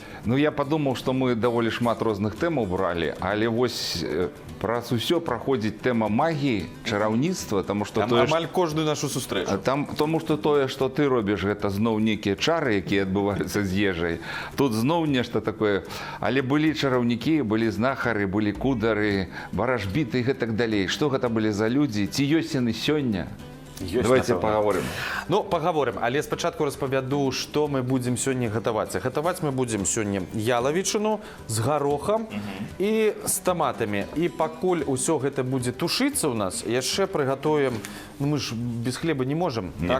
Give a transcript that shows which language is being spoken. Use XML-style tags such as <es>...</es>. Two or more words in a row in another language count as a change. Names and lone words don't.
<be>Ну, я падумаў, што мы даволі шмат розных тэмаў бралі, але вось праз усё праходзіць тэма магіі, чараўніцтва, таму што тое... Амаль кожную нашу сустрэчу. Таму што тое, што ты робіш, гэта зноў нейкія чары, якія адбываюцца з ежай. Тут зноў нешта такое. Але былі чараўнікі, былі знахары, былі кудары, барашбіты і гэтак далей. Што гэта былі за людзі? Ці ёсць яны сёння?</be> <ru>Давайте поговорим. Ну, поговорим.</ru> <be>Але спачатку распавяду, што мы будзем сёння гатаваць. Гатаваць мы будзем сёння ялавічыну з гарохам і з таматамі. І пакуль усё гэта будзе тушыцца ў нас, яшчэ прыгатуем, ну мы ж без хлеба не можам, так?</be>